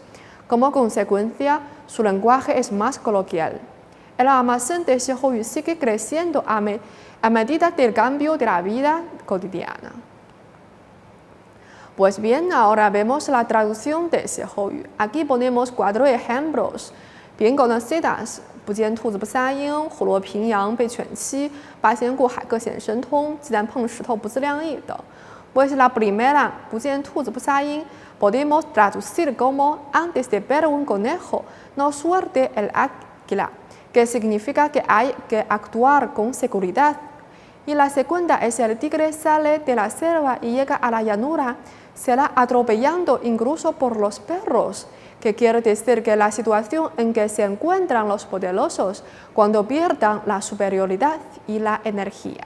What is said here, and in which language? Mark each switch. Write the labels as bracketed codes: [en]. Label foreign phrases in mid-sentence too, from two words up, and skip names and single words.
[es] Como consecuencia, su lenguaje es más coloquial. El almacén de Xiehoyu sigue creciendo a medida del cambio de la vida cotidiana. Pues bien, ahora vemos la traducción de Xiehoyu. Aquí ponemos 4 ejemplos bien conocidas: [zh] 不见兔子不撒鹰、虎落平阳被犬欺、八仙过海各显神通、鸡蛋碰石头不自量力等。 [es] Pues la primera, [zh] 不见兔子不撒鹰, [es] podemos traducir como antes de ver un conejo, no suelte el águila, que significa que hay que actuar con seguridad. Y la segunda es el tigre sale de la selva y llega a la llanura, será atropellando incluso por los perros, que quiere decir que la situación en que se encuentran los poderosos cuando pierdan la superioridad y la energía.